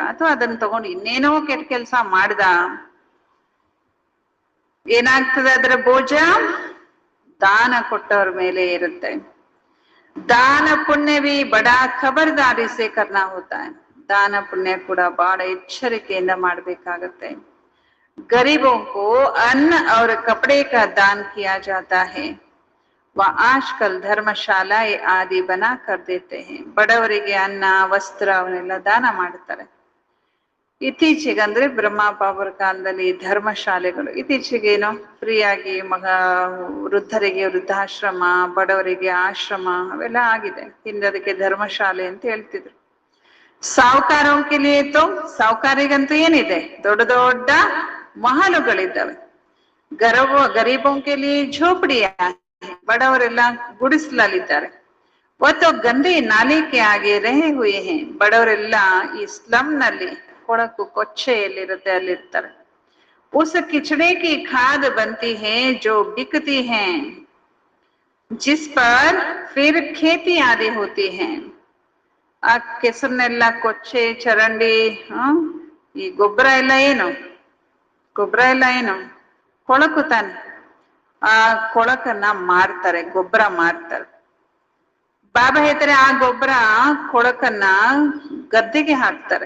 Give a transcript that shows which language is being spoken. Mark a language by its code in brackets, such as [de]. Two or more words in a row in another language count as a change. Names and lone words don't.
[kn] ಅಥವಾ ಅದನ್ನ ತಗೊಂಡು ಇನ್ನೇನೋ ಕೆಟ್ಟ ಕೆಲ್ಸ ಮಾಡ್ದ, ಏನಾಗ್ತದೆ ಅದರ ಬೋಜ, ದಾನ ಕೊಟ್ಟವ್ರ ಮೇಲೆ ಇರುತ್ತೆ. [hi] दान पुण्य भी बड़ा खबरदारी से करना होता है. [kn] ದಾನ ಪುಣ್ಯ ಕೂಡ ಬಹಳ ಎಚ್ಚರಿಕೆಯಿಂದ ಮಾಡ್ಬೇಕಾಗತ್ತೆ. [hi] गरीबों को अन्न और कपड़े का दान किया जाता है, वह आजकल धर्मशाला आदि बना कर देते हैं. [kn] ಬಡವರಿಗೆ ಅನ್ನ ವಸ್ತ್ರ ಅವನ್ನೆಲ್ಲ ದಾನ ಮಾಡ್ತಾರೆ. ಇತ್ತೀಚೆಗೆ ಅಂದ್ರೆ ಬ್ರಹ್ಮಬಾಬರ ಕಾಲದಲ್ಲಿ ಧರ್ಮಶಾಲೆಗಳು, ಇತ್ತೀಚೆಗೇನೋ ಫ್ರೀಯಾಗಿ ವೃದ್ಧರಿಗೆ ವೃದ್ಧಾಶ್ರಮ, ಬಡವರಿಗೆ ಆಶ್ರಮ ಅವೆಲ್ಲ ಆಗಿದೆ. ಹಿಂದೆ ಅದಕ್ಕೆ ಧರ್ಮಶಾಲೆ ಅಂತ ಹೇಳ್ತಿದ್ರು. ಸಾಹುಕಾರಕ್ಕೆ ಸಾಹುಕಾರಿಗಂತೂ ಏನಿದೆ, ದೊಡ್ಡ ದೊಡ್ಡ ಮಹಲುಗಳಿದ್ದಾವೆ. [hi] गरीबोंके झोपड़िया, [kn] ಬಡವರೆಲ್ಲ ಗುಡಿಸ್ಲಲ್ಲಿದ್ದಾರೆ. [hi] वो तो गंदे नाले के आगे रहे हुए हैं. [kn] ಬಡವರೆಲ್ಲ ಈ ಸ್ಲಮ್ ನಲ್ಲಿ ಕೊಳಕು ಕೊಚ್ಚೆಯಲ್ಲಿರುತ್ತೆ ಅಲ್ಲಿರ್ತಾರೆ. [hi] उस किचड़े की खाद बनती है जो बिकती है, जिस पर फिर खेती आदि होती है. [kn] ಆ ಕೆಸರನ್ನೆಲ್ಲ ಕೊಚ್ಚೆ ಚರಂಡಿ ಈ ಗೊಬ್ಬರ ಎಲ್ಲ ಏನು ಕೊಳಕು ತಾನೆ. ಆ ಕೊಳಕನ್ನ ಮಾರ್ತಾರೆ, ಗೊಬ್ಬರ ಮಾರ್ತಾರೆ. ಬಾಬಾ ಹೇಳ್ತಾರೆ ಆ ಗೊಬ್ಬರ ಕೊಳಕನ್ನ ಗದ್ದೆಗೆ ಹಾಕ್ತಾರೆ.